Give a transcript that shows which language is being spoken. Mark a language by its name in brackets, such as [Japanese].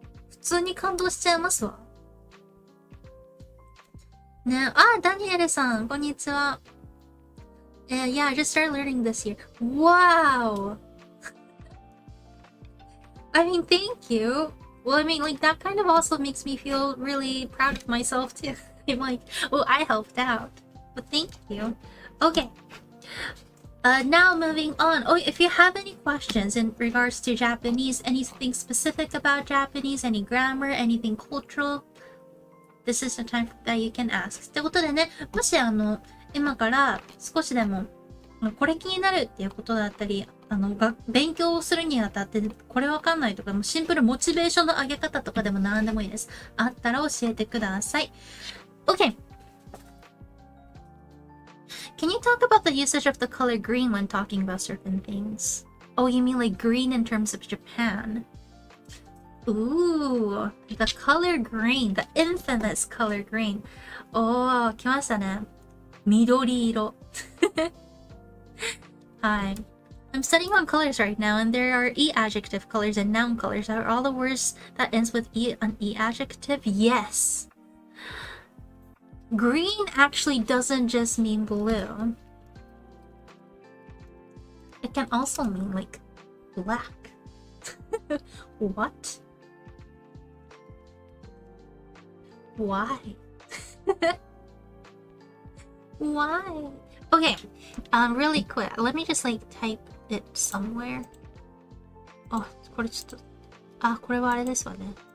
[Japanese] 普通に感動しちゃいますわ。ね、ダニエルさん、こんにちは。 [English] Yeah, I just started learning this year. Wow. I mean, thank you. Well, I mean, like, that kind of also makes me feel really proud of myself, too. I'm like, well, I helped out. But thank you. Okay. Now moving on. Oh, if you have any questions in regards to Japanese, anything specific about Japanese, any grammar, anything cultural, this is the time that you can ask. [Japanese] ってことでね、もし今から少しでもこれ気になるっていうことだったり、勉強をするにあたってこれわかんないとか、もうシンプルモチベーションの上げ方とかでも何でもいいです。あったら教えてください。 [English] Okay. Can you talk about the usage of the color green when talking about certain things? Oh, you mean like green in terms of Japan? Ooh, the color green, the infamous color green. [Japanese] Oh, 来ましたね。緑色。 [English] Hi. I'm studying on colors right now, and there are e-adjective colors and noun colors. Are all the words that ends with e an e-adjective? Yes. Green actually doesn't just mean blue. It can also mean like black. What? Why? Why? Okay, really quick. Let me just like type it somewhere. [Japanese] Oh, これちょっと、これはあれですわね。